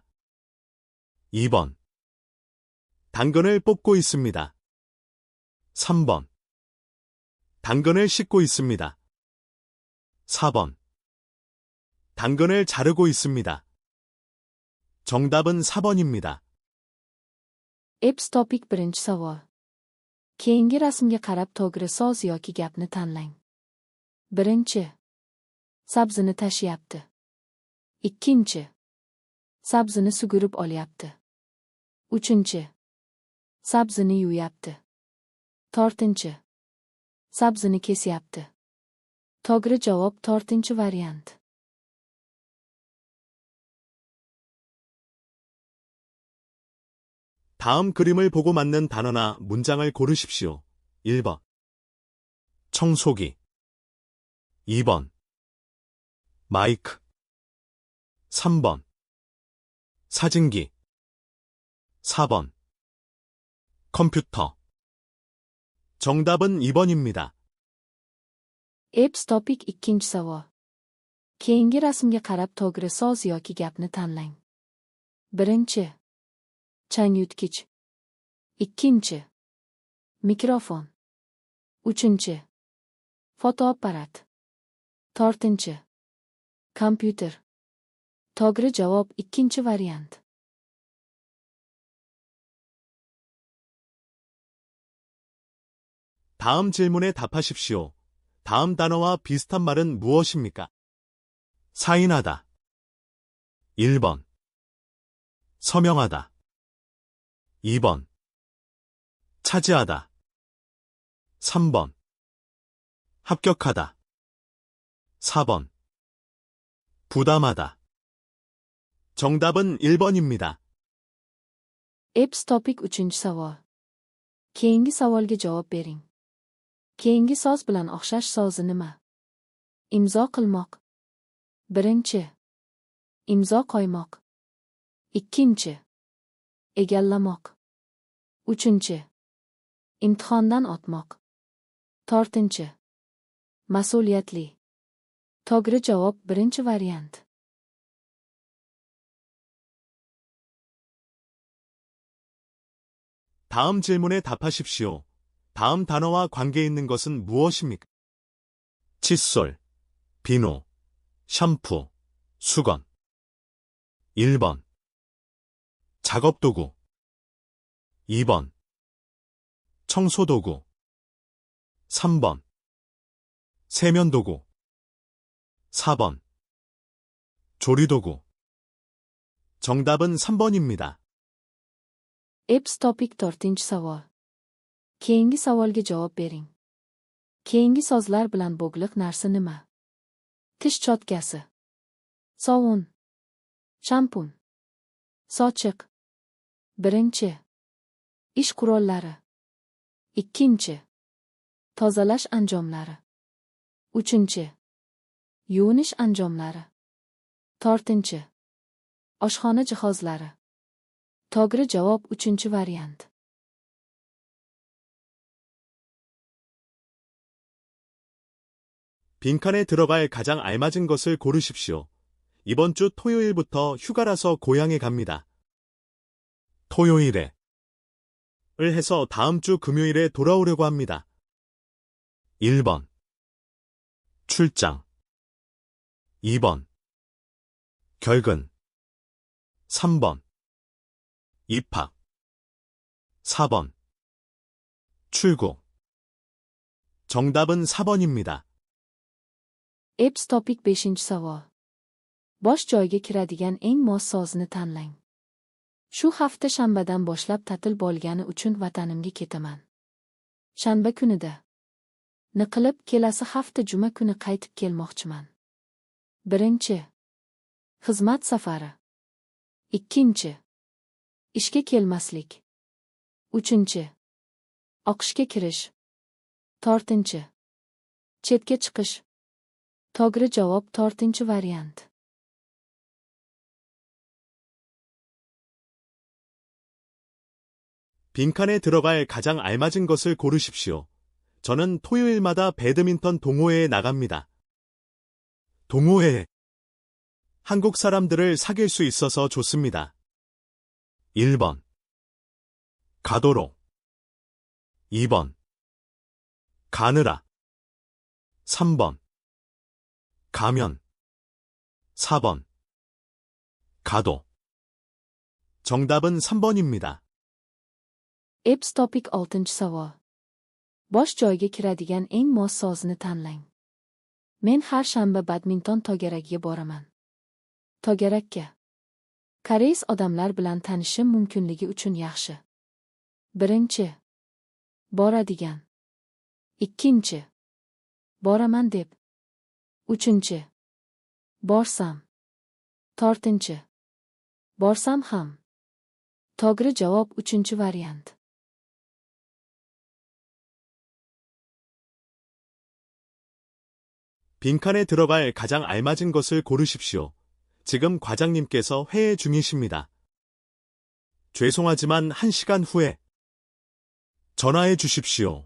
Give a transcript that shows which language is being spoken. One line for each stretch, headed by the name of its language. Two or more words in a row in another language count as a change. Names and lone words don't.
Korean: 2번. 당근을 뽑고 있습니다. 3번. 당근을 씻고 있습니다. 4번. 당근을 자르고 있습니다. 정답은 4번입니다.
Uzbek: Eps topik birinchi savol. Keyingi rasmga qarab to'g'ri so'z yoki gapni tanlang. Birinchi. Sabzini tashyapti. Ikkinchi. Sabzini sugurib olyapti. Uchinchi. Sabzini yuyapti. To'rtinchi. Sabzini kesyapti. To'g'ri javob to'rtinchi variant.
Korean: 다음 그림을 보고 맞는 단어나 문장을 고르십시오. 1번. 청소기. 2번. 마이크. 3번. 사진기. 4번. 컴퓨터. 정답은 2번입니다.
Uzbek: Eps topik ikkinchi savol. Keyingi rasmga qarab to'g'ri so'z yoki gapni tanlang. Birinchi. Changyutgich. Ikkinchi. Mikrofon. Uchinchi. Fotoapparat. To'rtinchi. Kompyuter. To'g'ri javob ikkinchi variant.
Korean: 다음 질문에 답하십시오. 다음 단어와 비슷한 말은 무엇입니까? 사인하다. 1번. 서명하다. 2번. 차지하다. 3번. 합격하다. 4번. 부담하다. 정답은 1번입니다.
Uzbek: Eps topik uchinchi savol. Keyingi savolga javob bering. Keyingi so'z bilan o'xshash so'zi nima? Imzo qilmoq. Birinchi. Imzo qo'ymoq. Ikkinchi. Egallamoq. Uchinchi. Imtihondan o'tmoq. To'rtinchi. Mas'uliyatli. To'g'ri javob birinchi variant.
Korean: 다음 질문에 답하십시오. 다음 단어와 관계 있는 것은 무엇입니까? 칫솔, 비누, 샴푸, 수건. 1번. 작업도구. 2번. 청소도구. 3번. 세면도구. 4번. 조리도구. 정답은 3번입니다.
Uzbek: Eps topik to'rtinchi savol. Keyingi savolga javob bering. Keyingi so'zlar bilan bog'liq narsa nima? Tish cho'tkasi. Sovun. Shampun. Sochiq. Birinchi. Ish qurollari. Ikkinchi. Tozalash anjomlari. Uchinchi. Yuvinish anjomlari. To'rtinchi. Oshxona jihozlari. To'g'ri javob uchinchi variant.
Korean: 빈칸에 들어갈 가장 알맞은 것을 고르십시오. 이번 주 토요일부터 휴가라서 고향에 갑니다. 토요일에 을 해서 다음 주 금요일에 돌아오려고 합니다. 1번. 출장. 2번. 결근. 3번. 입학. 4번. 출국. 정답은 4번입니다.
Uzbek: Eps topik beshinchi savol. Bosh joyga kiradigan eng mos so'zni tanlang. Shu hafta shanbadan boshlab ta'til bo'lgani uchun vatanimga ketaman. Shanba kunida. Niqilib kelasi hafta juma kuni qaytib kelmoqchiman. Birinchi. Xizmat safari. Ikkinchi. Ishga kelmaslik. Uchinchi. O'qishga kirish. To'rtinchi. Chetga chiqish. To'g'ri javob to'rtinchi variant.
Korean: 빈칸에 들어갈 가장 알맞은 것을 고르십시오. 저는 토요일마다 배드민턴 동호회에 나갑니다. 동호회. 한국 사람들을 사귈 수 있어서 좋습니다. 1번. 가도록. 2번. 가느라. 3번. 가면. 4번. 가도. 정답은 3번입니다.
Uzbek: Epps topik 6-chi savol. Bosh joyga kiradigan eng mos sozni tanlang. Men har shanba badminton togaragiga boraman. Togarakka. Koreys odamlar bilan tanishim mumkinligi uchun yaxshi. Birinchi. Boradigan. Ikkinchi. Boraman deb. Uchinchi. Borsam. To'rtinchi. Borsam ham. To'g'ri javob uchinchi variant.
Korean: 빈칸에 들어갈 가장 알맞은 것을 고르십시오. 지금 과장님께서 회의 중이십니다. 죄송하지만 1시간 후에 전화해 주십시오.